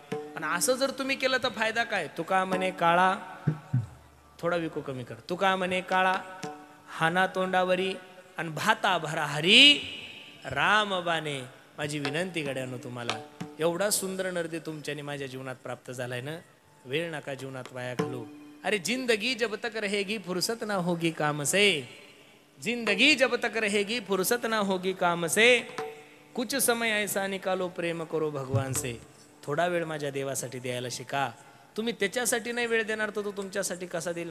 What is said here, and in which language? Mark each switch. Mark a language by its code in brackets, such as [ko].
[mr] आणि असं जर तुम्ही केलं तर फायदा काय? तुका म्हणे काळा, थोडा विको कमी कर. तुका म्हणे काळा हाना तोंडावरी आणि भाता भरा हरी राम बाने. माझी विनंती गड्यानो तुम्हाला, एवढा सुंदर नर्दे तुमच्याने माझ्या जीवनात प्राप्त झालाय ना, वेळ नका जीवनात वाया घालू. [hi] अरे जिंदगी जब तक रहेगी फुर्सत ना होगी काम से. जिंदगी जब तक रहेगी फुर्सत ना होगी काम से. कुछ समय ऐसा निकालो प्रेम करो भगवान से. [mr] थोडा वेळ माझ्या देवासाठी द्यायला शिका. तुम्ही त्याच्यासाठी नाही वेळ देणार तर तो तुमच्यासाठी कसा देईल?